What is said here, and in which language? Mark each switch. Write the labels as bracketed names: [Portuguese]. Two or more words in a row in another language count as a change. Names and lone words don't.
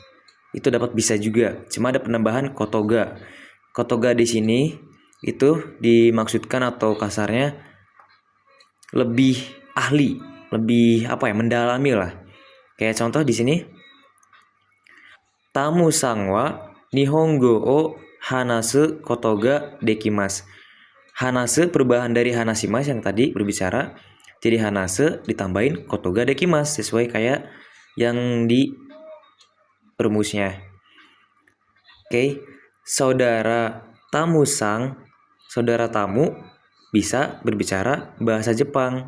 [Indonesian] Itu dapat bisa juga, cuma ada penambahan kotoga. Kotoga di sini itu dimaksudkan atau kasarnya lebih ahli, lebih mendalami lah. Kayak contoh di sini, [Japanese] タムさんは日本語を話すことができます. [Indonesian] Hanasu perubahan dari hanasimas yang tadi berbicara, jadi hanasu ditambahin [Japanese] ことができます [Indonesian] sesuai kayak yang di rumusnya. Oke, saudara tamu bisa berbicara bahasa Jepang.